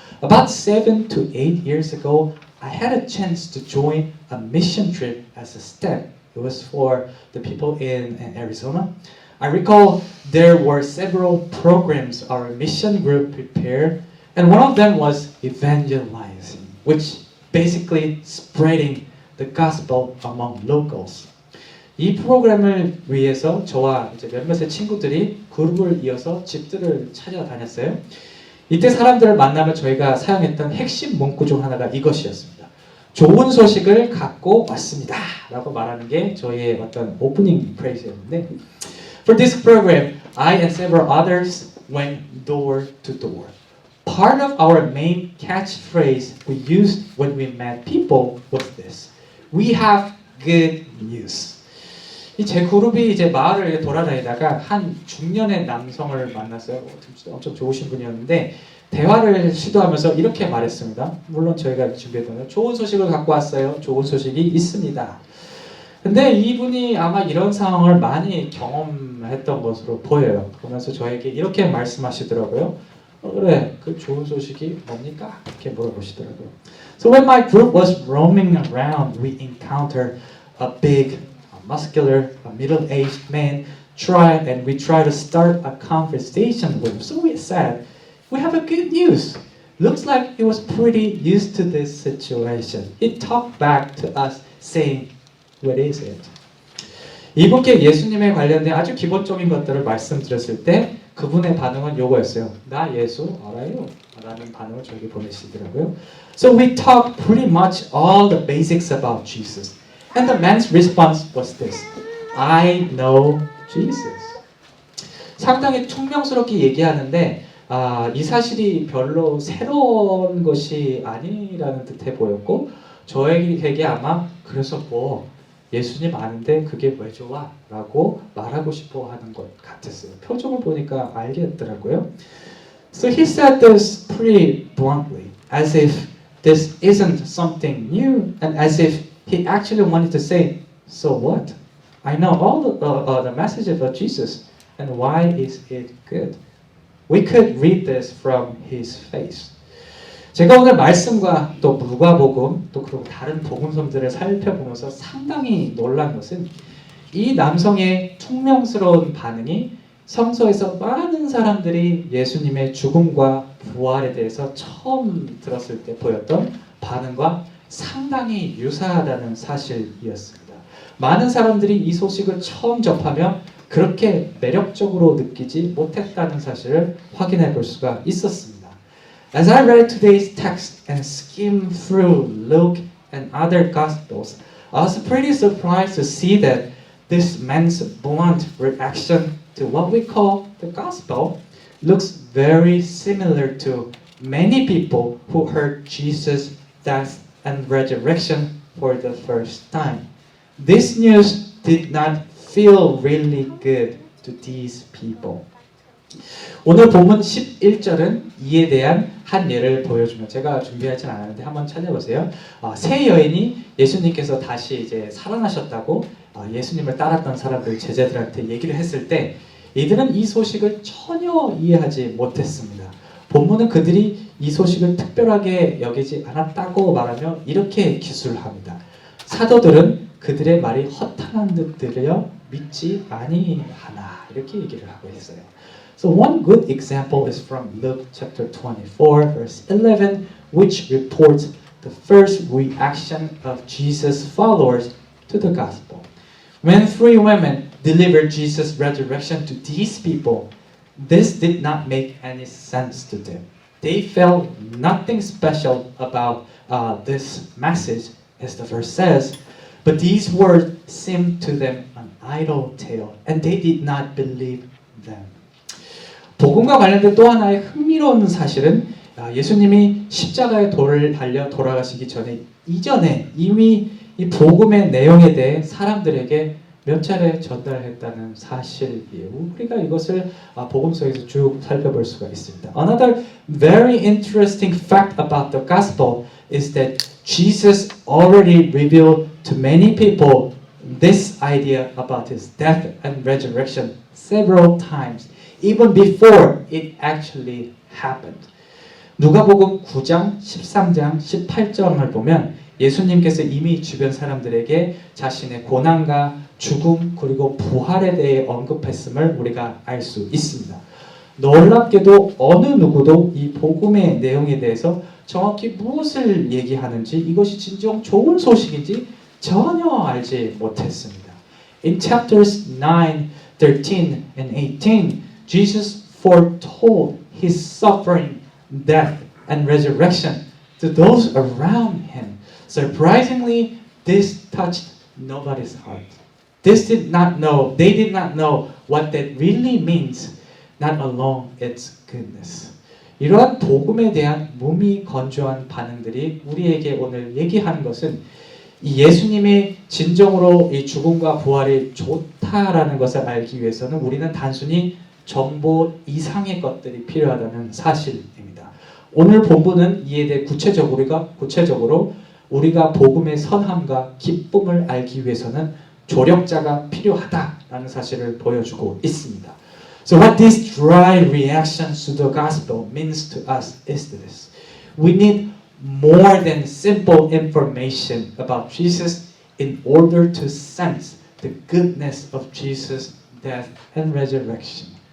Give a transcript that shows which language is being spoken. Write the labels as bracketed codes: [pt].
[en] About 7 to 8 years ago, I had a chance to join a mission trip as a step. It was for the people in Arizona. I recall there were several programs our mission group prepared, and one of them was evangelizing, which basically spreading the gospel among locals. [ko] 이 프로그램을 위해서 저와 이제 몇몇의 친구들이 그룹을 이어서 집들을 찾아다녔어요. 이때 사람들을 만나면 저희가 사용했던 핵심 문구 중 하나가 이것이었습니다. 좋은 소식을 갖고 왔습니다. 라고 말하는 게 저희의 어떤 오프닝 프레이즈였는데 [en] For this program, I and several others went door to door. Part of our main catchphrase we used when we met people was this. We have good news. [ko] 제 그룹이 이제 마을을 돌아다니다가 한 중년의 남성을 만났어요. 엄청 좋으신 분이었는데 대화를 시도하면서 이렇게 말했습니다. 물론 저희가 준비했던 좋은 소식을 갖고 왔어요. 좋은 소식이 있습니다. 근데 이분이 아마 이런 상황을 많이 경험했던 것으로 보여요. 그러면서 저에게 이렇게 말씀하시더라고요. 그래, 그 좋은 소식이 뭡니까? 이렇게 물어보시더라고요. [en] So when my group was roaming around, we encountered a big, muscular, middle-aged man. We tried to start a conversation with him. So we said, we have a good news. Looks like he was pretty used to this situation. He talked back to us saying, what is it? [ko] 이분께 예수님에 관련된 아주 기본적인 것들을 말씀드렸을 때 그분의 반응은 요거였어요. 나 예수 알아요? 라는 반응을 저에게 보내시더라고요. [en] So we talked pretty much all the basics about Jesus. And the man's response was this. I know Jesus. [ko] 상당히 퉁명스럽게 얘기하는데 이 사실이 별로 새로운 것이 아니라는 듯해 보였고 저에게 아마 그래서 뭐 예수님 아는데 그게 왜 좋아? 라고 말하고 싶어 하는 것 같았어요. 표정을 보니까 알겠더라고요. [en] So he said this pretty bluntly, as if this isn't something new, and as if he actually wanted to say, so what? I know all the message about Jesus, and why is it good? We could read this from his face. [ko] 제가 오늘 말씀과 또 누가복음 또 그리고 다른 복음서들을 살펴보면서 상당히 놀란 것은 이 남성의 퉁명스러운 반응이 성서에서 많은 사람들이 예수님의 죽음과 부활에 대해서 처음 들었을 때 보였던 반응과 상당히 유사하다는 사실이었습니다. 많은 사람들이 이 소식을 처음 접하며 그렇게 매력적으로 느끼지 못했다는 사실을 확인해 볼 수가 있었습니다. [en] As I read today's text and skimmed through Luke and other Gospels, I was pretty surprised to see that this man's blunt reaction to what we call the Gospel looks very similar to many people who heard Jesus' death and resurrection for the first time. This news did not feel really good to these people. [ko] 오늘 본문 11절은 이에 대한 한 예를 보여주면 제가 준비하진 않았는데 한번 찾아보세요. 세 여인이 예수님께서 다시 이제 살아나셨다고 예수님을 따랐던 사람들 제자들한테 얘기를 했을 때 이들은 이 소식을 전혀 이해하지 못했습니다. 본문은 그들이 이 소식을 특별하게 여기지 않았다고 말하며 이렇게 기술합니다. 사도들은 그들의 말이 허탄한 듯 들려 믿지 아니하나 이렇게 얘기를 하고 있어요. [en] So one good example is from Luke chapter 24 verse 11 which reports the first reaction of Jesus' followers to the gospel. When three women delivered Jesus' resurrection to these people, this did not make any sense to them. They felt nothing special about this message, as the verse says, but these words seemed to them an idle tale, and they did not believe them. [ko] 복음과 관련된 또 하나의 흥미로운 사실은 예수님이 십자가의 돌을 달려 돌아가시기 이전에 이미 이 복음의 내용에 대해 사람들에게 몇 차례 전달했다는 사실이에요. 우리가 이것을 복음서에서 쭉 살펴볼 수가 있습니다. [en] Another very interesting fact about the gospel is that Jesus already revealed to many people this idea about his death and resurrection several times. Even before it actually happened. [ko] 누가복음 9장, 13장, 18장을 보면 예수님께서 이미 주변 사람들에게 자신의 고난과 죽음 그리고 부활에 대해 언급했음을 우리가 알 수 있습니다. 놀랍게도 어느 누구도 이 복음의 내용에 대해서 정확히 무엇을 얘기하는지 이것이 진정 좋은 소식인지 전혀 알지 못했습니다. [en] In chapters 9, 13 and 18 Jesus foretold his suffering, death, and resurrection to those around him. Surprisingly, this touched nobody's heart. They did not know what that really means, not alone its goodness. [ko] 이러한 복음에 대한 무미건조한 반응들이 우리에게 오늘 얘기하는 것은 이 예수님의 진정으로 이 죽음과 부활이 좋다라는 것을 알기 위해서는 우리는 단순히 정보 이상의 것들이 필요하다는 사실입니다. 오늘 본문은 이에 대해 구체적으로 우리가 복음의 선함과 기쁨을 알기 위해서는 조력자가 필요하다라는 사실을 보여주고 있습니다. [en] So what this dry reaction to the gospel means to us is this. We need more than simple information about Jesus in order to sense the goodness of Jesus' death and resurrection.